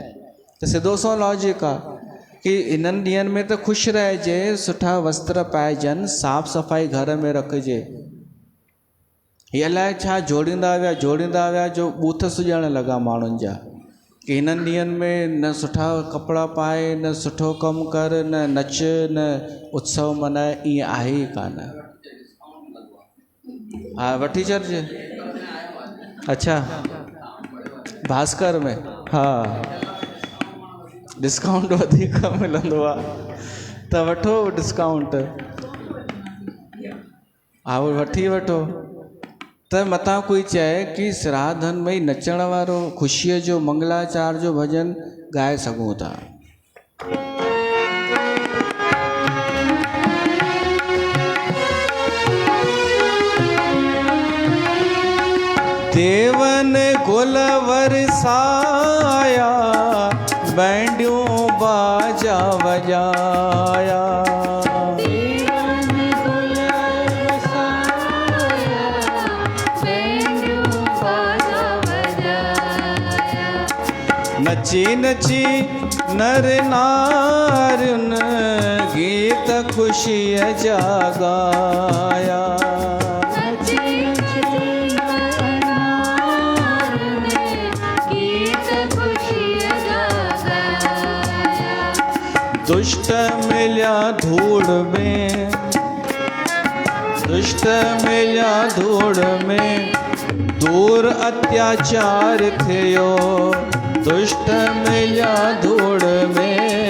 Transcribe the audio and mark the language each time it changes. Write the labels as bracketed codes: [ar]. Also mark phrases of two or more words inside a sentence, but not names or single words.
[sd] त सिधो सो लॉजिक आहे कि इन्हनि ॾींहंनि में त ख़ुशि रहिजे, सुठा वस्त्र पाइजनि, साफ़ सफ़ाई घर में रखिजे। हीअ अलाए छा जोड़ींदा विया जो बूथ सुॼण लॻा माण्हुनि जा कि हिननि ॾींहंनि में न सुठा कपिड़ा पाए, न सुठो कमु कर, न नच, न उत्सव मनाए। ईअं आहे ई कान। हा वठी छॾिजे। अच्छा भास्कर में हा डिस्काउंट वधीक मिलंदो आहे त वठो डिस्काउंट, हा वठी वठो। त मतां कोई चए कि सिराधन में ई नचण वारो ख़ुशीअ जो मंगलाचार जो भॼन ॻाए सघूं था। देवन गुल वरसाया, बैंडियूं बाजा वजाया, नची नची नर नारियुनि गीत ख़ुशीअ जा गाया, दुष्ट मिलिया धूड़ में, दुष्ट मिलिया धूड़ में दूर अत्याचार थियो, दुष्ट मिलिया धूड़ में